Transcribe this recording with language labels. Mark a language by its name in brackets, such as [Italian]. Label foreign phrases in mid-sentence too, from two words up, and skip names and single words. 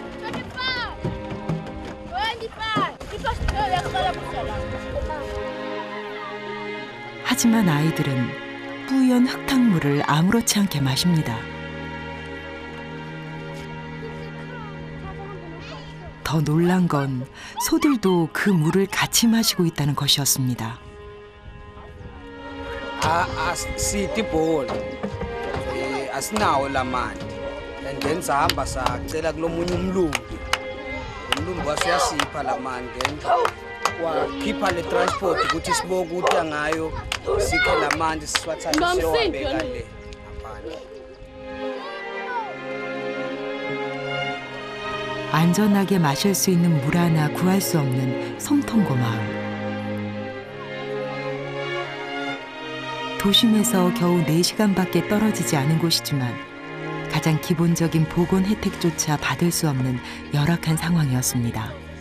[Korean] 하지만 아이들은 뿌연 흙탕물을 아무렇지 않게 마십니다. 더 놀란 건 소들도 그 물을 같이 마시고 있다는 것이었습니다. [Swati] Sitibholi asinawo lamandi [English] and then [Swati] sahamba sacela kulomunye umlungu wasiyasipha lamandi then wakhipha le transport ukuthi siboke ukuthi angayo sikhe lamandi siwathathe siyowabeka le ngaphandle. [Korean] 안전하게 마실 수 있는 물 하나 구할 수 없는 솜통고 마을. 도심에서 겨우 4시간밖에 떨어지지 않은 곳이지만 가장 기본적인 보건 혜택조차 받을 수 없는 열악한 상황이었습니다.